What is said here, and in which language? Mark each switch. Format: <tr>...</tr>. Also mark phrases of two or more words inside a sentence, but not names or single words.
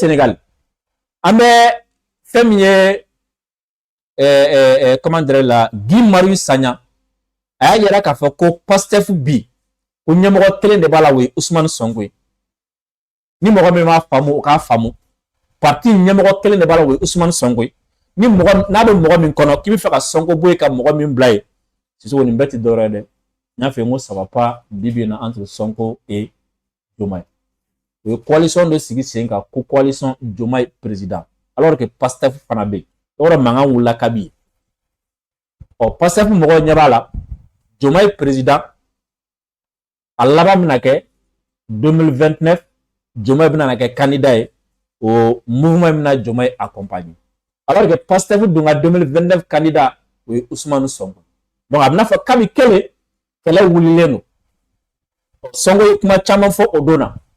<bm>Sénégal an bɛ fɛn min ye</bm> <fr>comment dire</fr> <bm>la Guy Marius Sagna a y'a yira k'a fɔ ko Pastef bi ko ɲɛmɔgɔ kelen de b'a la o ye Ousmane Sonko ye ni mɔgɔ min m'a faamu o k'a faamu parti ɲɛmɔgɔ kelen de b'a la o ye Ousmane Sonko ye ni mɔgɔ n'a bɛ mɔgɔ min kɔnɔ k'i bɛ fɛ ka Sonko bɔ yen ka mɔgɔ min bila yen Sisoko nin bɛɛ tɛ dɔwɛrɛ ye dɛ n y'a fɔ n ko</bm> <fr>ça va pas</fr> <bm>bi bi in na</bm> <fr>entre Sonko et Diomaye</fr> <bm>o ye coalition dɔ sigi sen kan ko coalition Diomaye président</bm> <fr>alors que</fr> <bm>Pastef fana bɛ yen yɔrɔ mankan wulila kabi Pastef mɔgɔw ɲɛ b'a la Diomaye président a laban bɛna kɛ 2029 Diomaye bɛna kɛ candidat ye o mouvement bɛna Diomaye accompagner</bm> <fr>alors que</fr> <bm>Pastef dun ka 2029 candidat o ye Ousmane Sonko donc a bɛna fɔ kabi kɛlɛ wulilen don Sonko ye kuma caman fɔ o don na</bm>